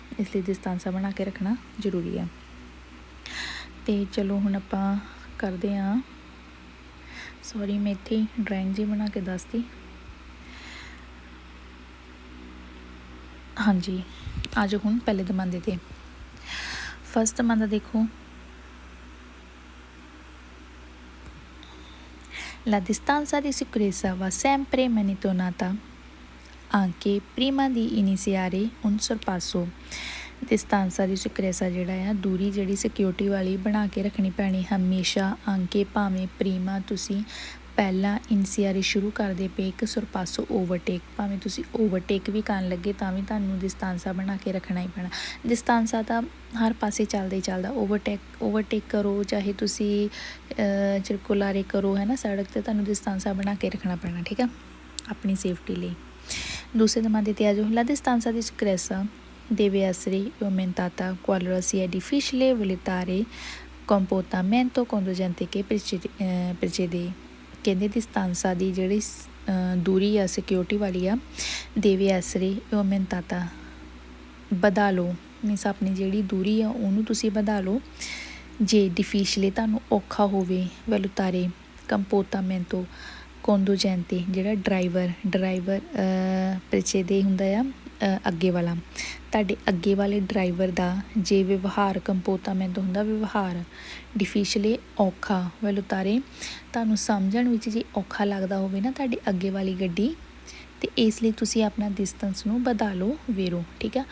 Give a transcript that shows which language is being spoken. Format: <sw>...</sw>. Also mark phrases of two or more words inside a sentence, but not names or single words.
<pa>ਇਸ ਲਈ ਦਿਸਤਾਂਸਾ ਬਣਾ ਕੇ ਰੱਖਣਾ ਜ਼ਰੂਰੀ ਹੈ। ਅਤੇ ਚਲੋ ਹੁਣ ਆਪਾਂ ਕਰਦੇ ਹਾਂ। ਸੌਰੀ, ਮੈਂ ਇੱਥੇ ਡਰਾਇੰਗ ਜਿਹੀ ਬਣਾ ਕੇ ਦੱਸਦੀ। ਹਾਂਜੀ, ਆ ਜਾਓ ਹੁਣ ਪਹਿਲੇ ਦਮਾਂਦੇ 'ਤੇ। ਫਸਟ ਦਮਾਂਦਾ ਦੇਖੋ।</pa> <it>La distanza di sicurezza va sempre monitorata anche prima di iniziare un sorpasso। distanza di sicurezza</it> <pa>ਜਿਹੜਾ ਆ, ਦੂਰੀ ਜਿਹੜੀ ਸਿਕਿਉਰਿਟੀ ਵਾਲੀ ਬਣਾ ਕੇ ਰੱਖਣੀ ਪੈਣੀ ਹਮੇਸ਼ਾ। ਆਂਕੇ ਭਾਵੇਂ ਪ੍ਰੀਮਾ ਤੁਸੀਂ ਪਹਿਲਾਂ ਇਨਸੀਆਰੀ ਸ਼ੁਰੂ ਕਰਦੇ ਪਏ ਇੱਕ ਸੁਰਪਾਸੋ ਓਵਰਟੇਕ, ਭਾਵੇਂ ਤੁਸੀਂ ਓਵਰਟੇਕ ਵੀ ਕਰਨ ਲੱਗੇ ਤਾਂ ਵੀ ਤੁਹਾਨੂੰ ਦਿਸਤਾਂਸਾ ਬਣਾ ਕੇ ਰੱਖਣਾ ਹੀ ਪੈਣਾ। ਦਿਸਤਾਂਸਾ ਤਾਂ ਹਰ ਪਾਸੇ ਚੱਲਦਾ ਹੀ ਚੱਲਦਾ। ਓਵਰਟੇਕ ਕਰੋ, ਚਾਹੇ ਤੁਸੀਂ ਚਿਰਕੁਲਾਰੇ ਕਰੋ, ਹੈ ਨਾ, ਸੜਕ 'ਤੇ ਤੁਹਾਨੂੰ ਦਿਸਤਾਂਸਾ ਬਣਾ ਕੇ ਰੱਖਣਾ ਪੈਣਾ, ਠੀਕ ਆ, ਆਪਣੀ ਸੇਫਟੀ ਲਈ। ਦੂਸਰੇ ਦਮਾਂਦੇ 'ਤੇ ਆ ਜਾਓ।</pa> <it>La distanza di sicurezza deve essere aumentata qualora sia difficile valutare comportamento conducente che precede।</it> <pa>ਕਹਿੰਦੇ ਦਿਸਤਾਂਸਾ ਦੀ ਜਿਹੜੀ ਦੂਰੀ ਆ ਸਿਕਿਉਰਿਟੀ ਵਾਲੀ ਆ,</pa> <it>deve essere aumentata,</it> <pa>ਵਧਾ ਲਓ। ਮੀਨਸ ਆਪਣੀ ਜਿਹੜੀ ਦੂਰੀ ਆ ਉਹਨੂੰ ਤੁਸੀਂ ਵਧਾ ਲਓ। ਜੇ ਡਿਫੀਸ਼ਲੇ ਤੁਹਾਨੂੰ ਔਖਾ ਹੋਵੇ,</pa> <it>valutare comportamento conducente,</it> <pa>ਜਿਹੜਾ ਡਰਾਈਵਰ ਪ੍ਰਚੇਦੇ ਹੁੰਦਾ ਆ ਅੱਗੇ ਵਾਲਾ, ਤੁਹਾਡੇ ਅੱਗੇ ਵਾਲੇ ਡਰਾਈਵਰ ਦਾ ਜੇ ਵਿਵਹਾਰ ਕੰਪੋਰਟਾਮੈਂਟੋ ਹੁੰਦਾ ਵਿਵਹਾਰ, ਡਿਫੀਸ਼ਲੇ ਔਖਾ, ਵੈਲੂਤਾਰੇ ਤੁਹਾਨੂੰ ਸਮਝਣ ਵਿੱਚ ਜੇ ਔਖਾ ਲੱਗਦਾ ਹੋਵੇ ਨਾ ਤੁਹਾਡੀ ਅੱਗੇ ਵਾਲੀ ਗੱਡੀ, ਅਤੇ ਇਸ ਲਈ ਤੁਸੀਂ ਆਪਣਾ ਡਿਸਟੈਂਸ ਨੂੰ ਵਧਾ ਲਓ, ਵੇਰੋ, ਠੀਕ ਆ।</pa>